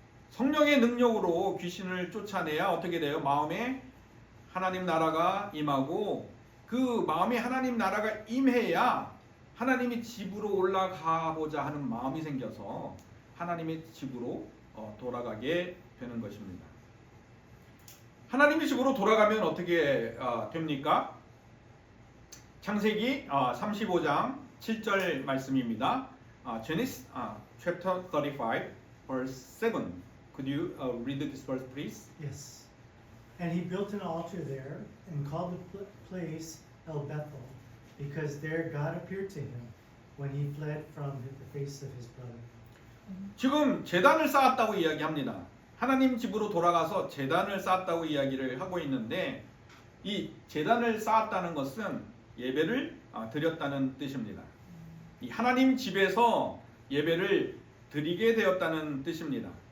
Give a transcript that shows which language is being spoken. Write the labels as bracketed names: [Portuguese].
[Korean] 성령의 능력으로 귀신을 쫓아내야 어떻게 돼요? 마음에 하나님 나라가 임하고 그 마음에 하나님 나라가 임해야 하나님의 집으로 올라가고자 하는 마음이 생겨서 하나님의 집으로 돌아가게 되는 것입니다. 하나님의 집으로 돌아가면 어떻게 됩니까? 창세기 35장 7절 말씀입니다. [English] Genesis chapter 35 verse 7. Could you read this verse please? Yes. And he built an altar there and called the place El Bethel, because there God appeared to him when he fled from the face of his brother. [Korean] 지금 제단을 쌓았다고 이야기합니다. 하나님 집으로 돌아가서 제단을 쌓았다고 이야기를 하고 있는데 이 제단을 쌓았다는 것은 예배를 드렸다는 뜻입니다. 이 하나님 집에서 예배를 드리게 되었다는 뜻입니다.